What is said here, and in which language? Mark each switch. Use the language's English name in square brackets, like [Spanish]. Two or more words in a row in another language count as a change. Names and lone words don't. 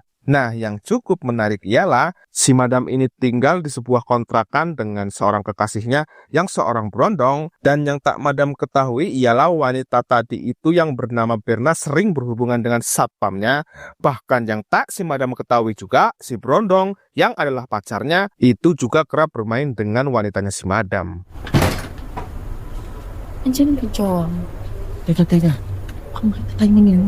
[Indonesian] Nah, yang cukup menarik ialah si Madam ini tinggal di sebuah kontrakan dengan seorang kekasihnya yang seorang berondong, dan yang tak Madam ketahui ialah wanita tadi itu yang bernama Berna sering berhubungan dengan satpamnya. Bahkan yang tak si Madam ketahui juga, si berondong yang adalah pacarnya itu juga kerap bermain dengan wanitanya si Madam. [Filipino] Andiyan yung jowa mo. Teka. Baka makita tayo ng ina.